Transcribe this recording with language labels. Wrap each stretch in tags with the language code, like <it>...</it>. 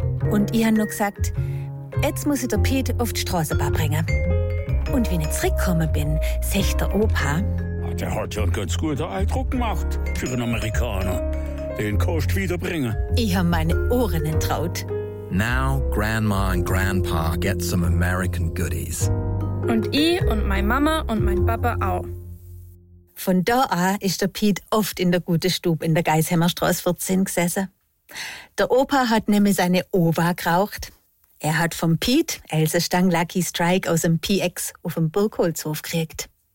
<de>Und ich habe noch gesagt, jetzt muss ich den Piet auf die Straße bringen. Und wenn ich zurückgekommen bin, sagt der Opa, der hat ja einen ganz guten Eindruck gemacht für einen Amerikaner. Den kannst du wiederbringen. Ich habe meine Ohren entraut.</de> <en>Now Grandma and Grandpa get some American goodies.</en> <de>Und ich und meine Mama und mein Papa auch. Von da an ist der Piet oft in der guten Stube in der Geishämmerstraße 14 gesessen. Der Opa hat nämlich seine Ova geraucht. Er hat vom Piet Else Stang Lucky Strike aus dem PX auf dem Burgholzhof gekriegt.</de>